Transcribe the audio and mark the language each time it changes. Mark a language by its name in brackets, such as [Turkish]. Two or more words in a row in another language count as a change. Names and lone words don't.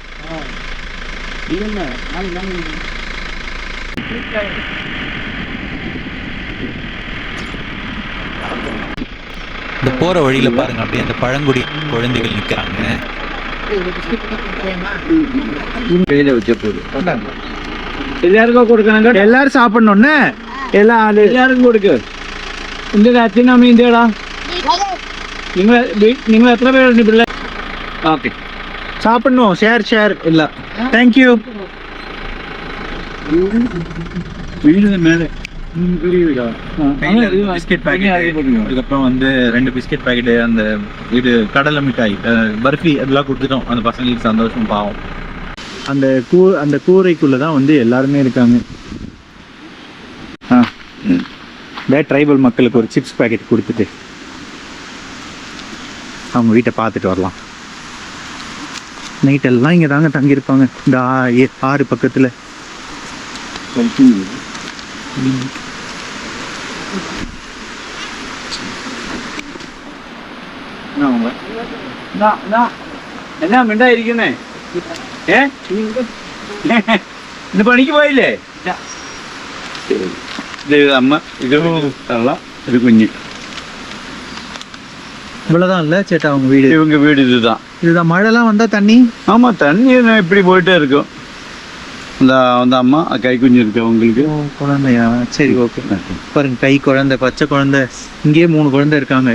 [Tamil] இந்த போற வழியில பாருங்க அப்படியே அந்த பழங்குடி குழந்தைகள் நிக்கிறாங்க. எல்லாருக்கும் கொடுக்கணுங்க, எல்லாரும் சாப்பிடணும்னு எல்லாருக்கும் കൊടുക്ക്. [Malayalam] இந்த அച്ഛനും അമ്മയും ഇന്ത്യടാ നിങ്ങൾ എത്ര പേരുണ്ട് പിള്ളേർ? ഓക്കെ [Tamil] சாப்பிடணும். ஷேர் இல்ல. தேங்க்யூ. வீடு மேலே பிஸ்கெட் பேக்கெட், அதுக்கப்புறம் வந்து 2 பிஸ்கெட் பேக்கெட்டு, அந்த இது கடலை மிட்டாய், பர்ஃபி அதெல்லாம் கொடுத்துட்டோம் அந்த பசங்களுக்கு. சந்தோஷம் பாவம். அந்த கூரைக்குள்ள தான் வந்து எல்லாருமே இருக்காங்க. ட்ரைபல் மக்களுக்கு ஒரு சிப்ஸ் பேக்கெட் கொடுத்துட்டு அவங்க வீட்டை பார்த்துட்டு வரலாம். நைட்டெல்லாம் இங்கே தாங்க தங்கியிருப்பாங்க இந்த ஆறு பக்கத்தில். [Malayalam] എന്നാ മിണ്ടായിരിക്കുന്നേ? ഇന്ന് പണിക്ക് പോയില്ലേ? അമ്മ ഇത് തള്ള ഒരു കുഞ്ഞ്. [Tamil] இவ்வளோதான் இல்லை சேட்டா அவங்க வீடு? இவங்க வீடு இதுதான். மழைலாம் வந்தால் தண்ணி? ஆமாம், தண்ணி இப்படி போயிட்டே இருக்கும். அந்த அம்மா கை குஞ்சு இருக்கு அவங்களுக்கு. குழந்தையா? சரி ஓகே. பாருங்க கை குழந்தை, பச்சை குழந்தை. இங்கேயே 3 குழந்தை இருக்காங்க.